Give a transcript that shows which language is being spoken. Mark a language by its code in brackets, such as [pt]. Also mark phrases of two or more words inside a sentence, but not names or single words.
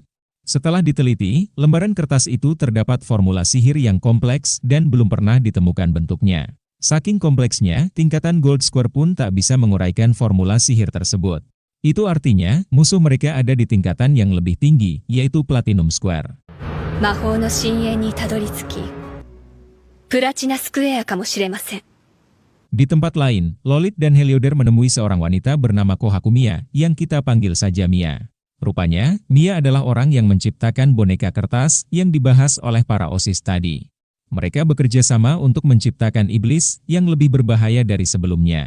[id] Setelah diteliti, lembaran kertas itu terdapat formula sihir yang kompleks dan belum pernah ditemukan bentuknya. Saking kompleksnya, tingkatan Gold Square pun tak bisa menguraikan formula sihir tersebut. Itu artinya, musuh mereka ada di tingkatan yang lebih tinggi, yaitu Platinum Square. [ja] 魔法の深淵にたどり着き、プラチナスクエアかもしれません。 [id] Di tempat lain, Lolit dan Heliodor menemui seorang wanita bernama Kohaku Mia, yang kita panggil saja Mia. Rupanya, Mia adalah orang yang menciptakan boneka kertas yang dibahas oleh para OSIS tadi. Mereka bekerja sama untuk menciptakan iblis yang lebih berbahaya dari sebelumnya.